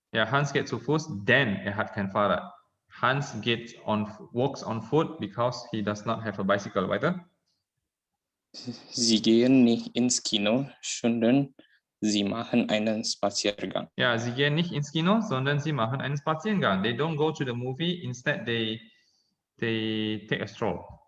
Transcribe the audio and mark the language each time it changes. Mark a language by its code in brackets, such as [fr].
[de] Ja, Hans geht zu Fuß, denn hat kein Fahrrad. [en] Hans walks on foot because he does not have a bicycle. [de] Weiter. Sie gehen nicht ins Kino, sondern sie machen einen Spaziergang. Ja, sie gehen nicht ins Kino, sondern sie machen einen Spaziergang. [en] They don't go to the movie, instead they take a stroll.